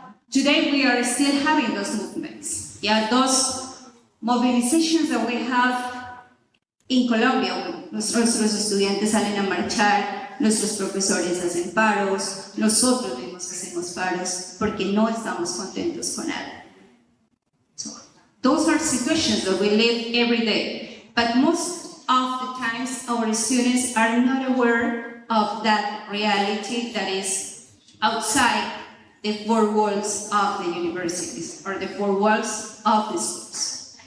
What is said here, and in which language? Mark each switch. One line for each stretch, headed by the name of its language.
English: Today we are still having those movements. Yeah, those mobilizations that we have in Colombia.
Spanish: Nuestros estudiantes salen a marchar, nuestros profesores hacen paros, nosotros mismos hacemos paros porque no estamos contentos con nada.
English: So, those are situations that we live every day, but most of the times our students are not aware of that reality that is outside the 4 walls of the universities or the 4 walls of the schools.